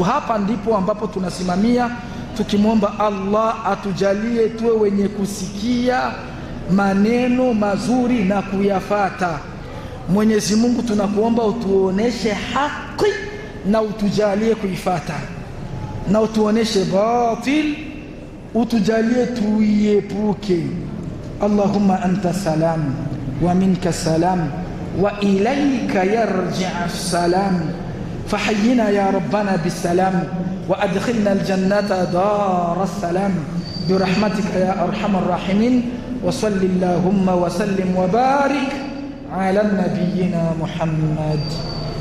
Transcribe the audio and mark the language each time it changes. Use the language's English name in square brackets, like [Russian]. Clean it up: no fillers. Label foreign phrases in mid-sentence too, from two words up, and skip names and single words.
[Swahili] Hapa ndipo ambapo tunasimamia tukimwomba Allah atujalie tuwe wenye kusikia maneno mazuri na kuyafata. Mwenyezi Mungu, tunakuomba utuoneshe haki na utujalie kuifata, na utuoneshe batil utujalie tuiepuke. [Arabic] اللهم أنت السلام ومنك السلام وإليك يرجع السلام, فحينا يا ربنا بالسلام وأدخلنا الجنة دار السلام برحمتك يا أرحم الراحمين. وصل اللهم وسلم وبارك على نبينا محمد.